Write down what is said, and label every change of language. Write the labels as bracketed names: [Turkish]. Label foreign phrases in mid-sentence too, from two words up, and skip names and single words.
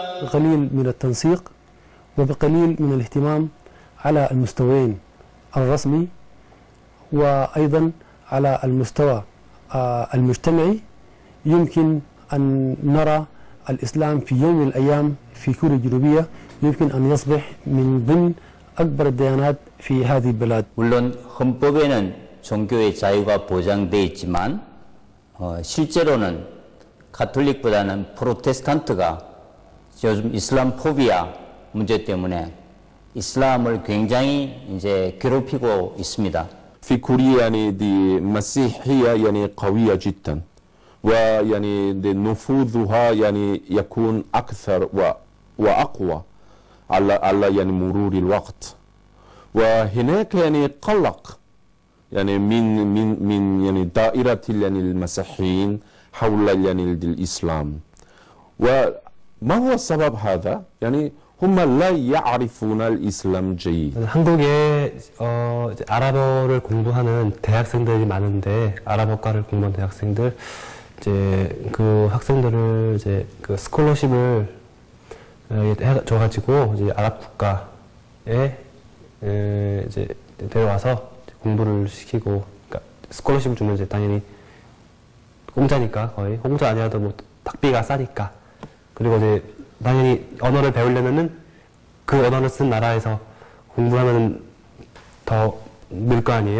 [Arabic] بقليل من التنسيق وبقليل من الاهتمام على المستويين الرسمي وأيضا على المستوى المجتمعي يمكن أن نرى الإسلام في يوم من الأيام في كوريا الجنوبية يمكن أن يصبح من ضمن أكبر الديانات في هذه البلاد. [Korean] 물론 헌법에는 종교의 자유가 보장되어 있지만 실제로는 가톨릭보다는 프로테스탄트가 요즘 이슬람 포비아 문제 때문에 이슬람을 굉장히 이제 괴롭히고 있습니다. [Arabic] في كوريا يعني دي مسيحية يعني قوية جدا ويعني نفوذها يعني يكون أكثر وأقوى على يعني مرور الوقت وهناك يعني قلق يعني من يعني دائرة يعني المسيحيين حول يعني الإسلام وما هو السبب هذا يعني هم لا يعرفون الإسلام جيد. [Korean] 한국에 이제 아랍어를 공부하는 대학생들이 많은데 아랍어과를 공부하는 대학생들 이제 그 학생들을 이제 그 스콜러십을 줘가지고 이제 아랍 국가에 이제 데려와서 공부를 시키고 그러니까 스콜러십을 주면 이제 당연히 공짜니까 거의 공짜 아니라도 뭐 학비가 싸니까 그리고 이제 당연히 언어를 배우려면은 그 언어를 쓴 나라에서 공부하면 더 늘 거 아니에요?